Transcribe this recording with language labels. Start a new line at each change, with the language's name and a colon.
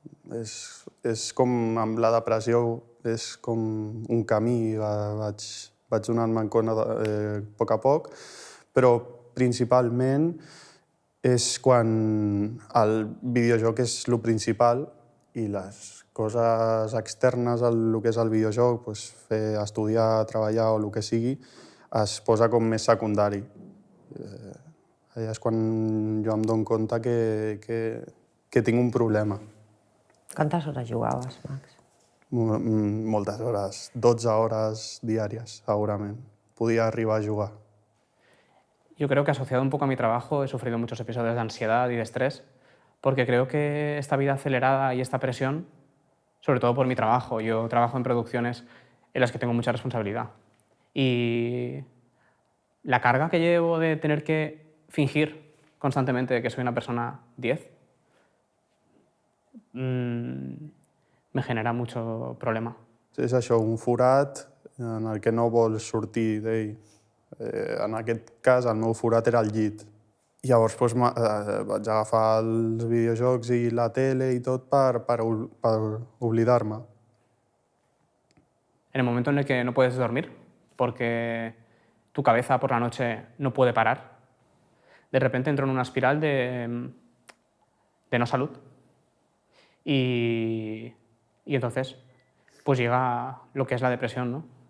Catalan: És com amb la depressió, és com un camí, vaig donant-me en compte a poc, però principalment és quan el videojoc és el principal i les coses externes al que és el videojoc, fer, estudiar, treballar o el que sigui, es posa com més secundari. Allà és quan jo em dono compte que tinc un problema. Quantes hores jugaves, Max? Moltes hores, 12 hores diàries, segurament. Podia arribar a jugar.
Spanish: Yo creo que asociado un poco a mi trabajo he sufrido muchos episodios de ansiedad y de estrés porque creo que esta vida acelerada y esta presión, sobre todo por mi trabajo, yo trabajo en producciones en las que tengo mucha responsabilidad y la carga que llevo de tener que fingir constantemente que soy una persona 10 me genera mucho problema.
Catalan: És això, un forat en el que no vols sortir d'ell. En aquest cas, el meu forat era el llit. Llavors vaig agafar els videojocs i la tele i tot per oblidar-me.
Spanish: En el momento en el que no puedes dormir porque tu cabeza por la noche no puede parar, de repente entro en una espiral de no salud. Y entonces pues llega lo que es la depresión, ¿no?